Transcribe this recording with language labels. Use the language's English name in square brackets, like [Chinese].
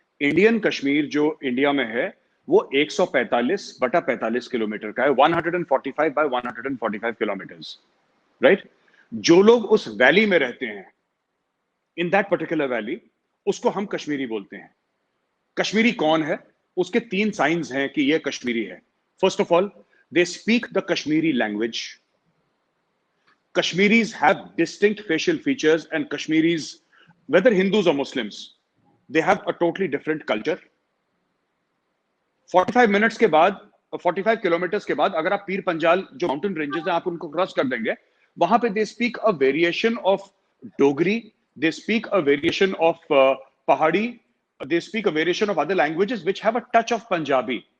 [Hindi] Indian Kashmir जो India में है वो 145/45 किलोमीटर का है, 145 by 145 किलोमीटर्स, राइट? जो लोग उस वैली में रहते हैं, [English] in that particular valley, [Hindi] उसको हम कश्मीरी बोलते हैं। कश्मीरी कौन है? उसके 3 साइंस हैं कि ये कश्मीरी है। [English] First of all, they speak the Kashmiri language. Kashmiris have distinct facial features, and Kashmiris, whether Hindus or Muslims, they have a totally different culture. [Hindi] 45 minutes के बाद, 45 किलोमीटर्स के बाद अगर आप पीर पंजाल जो माउंटेन रेंजेस हैं आप उनको क्रॉस कर देंगे, वहां पे [English] They speak a variation of Dogri, they speak a variation of Pahari, they speak a variation of other languages which have a touch of Punjabi.